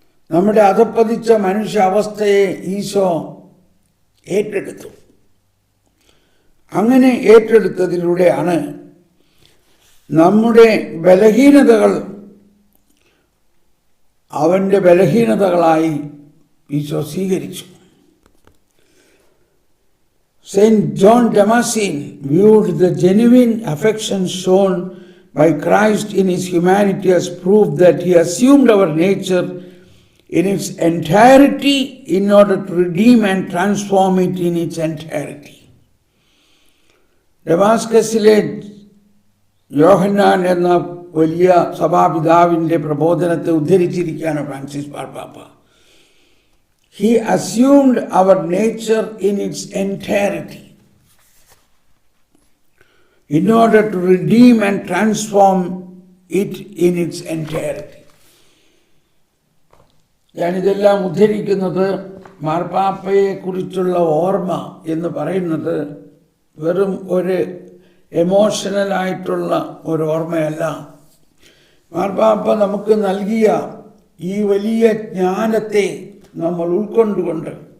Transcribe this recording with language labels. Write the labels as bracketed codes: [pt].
[ml] നമ്മുടെ അധപ്പതിച്ച മനുഷ്യ അവസ്ഥയെ ഈശോ ഏറ്റെടുത്തു. അങ്ങനെ ഏറ്റെടുത്തതിലൂടെയാണ് നമ്മുടെ ബലഹീനതകൾ അവൻ്റെ ബലഹീനതകളായി ഈശോ സ്വീകരിച്ചു. [en] Saint John Damascene viewed the genuine affection shown by Christ in his humanity as proof that he assumed our nature in its entirety in order to redeem and transform it in its entirety. [ml] ഡമാസ്കസിലെ യോഹന്നാൻ എന്ന വലിയ സഭാപിതാവിൻ്റെ പ്രബോധനത്തെ ഉദ്ധരിച്ചിരിക്കുകയാണ് Francis മാർപ്പാപ്പ. [en] He assumed our nature in its entirety in order to redeem and transform it in its entirety. [ml] ഞാനിതെല്ലാം ഉദ്ധരിക്കുന്നത് മാർപ്പാപ്പയെ കുറിച്ചുള്ള ഓർമ്മ എന്ന് പറയുന്നത് വെറും ഒരു എമോഷണലായിട്ടുള്ള ഒരു ഓർമ്മയല്ല. മാർപ്പാപ്പ നമുക്ക് നൽകിയ ഈ വലിയ ജ്ഞാനത്തെ നമ്മൾ ഉൾക്കൊണ്ടുകൊണ്ട്